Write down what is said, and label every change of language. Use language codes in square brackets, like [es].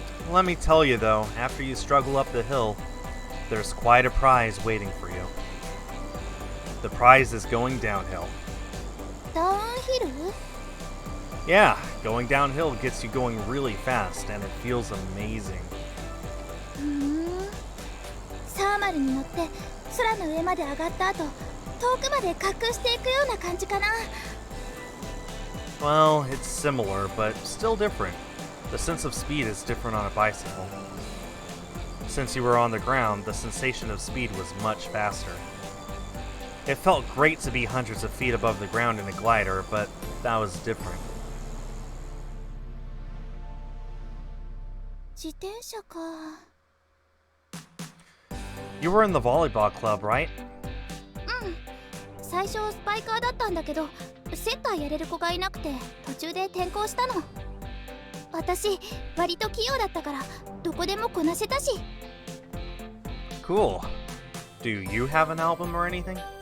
[en] Let me tell you though, after you struggle up the hill, there's quite a prize waiting for you. The prize is going downhill. [ja] ダウンヒル？ [en] Yeah, going downhill gets you going really fast and it feels amazing. [ja] サーマルに乗って空の上まで上がった後、遠くまで滑空していくような感じかな。 [en] Well, it's similar, but still different. The sense of speed is different on a bicycle. Since you were on the ground, the sensation of speed was much faster. It felt great to be hundreds of feet above the ground in a glider, but that was different. [ja] 自転車か。 [en] You were in the volleyball club, right? [ja] 最初スパイカーだったんだけど、セッターやれる子がいなくて途中で転校したの。私割と器用だったからどこでもこなせたし。 [en] Cool. Do you have an album or anything?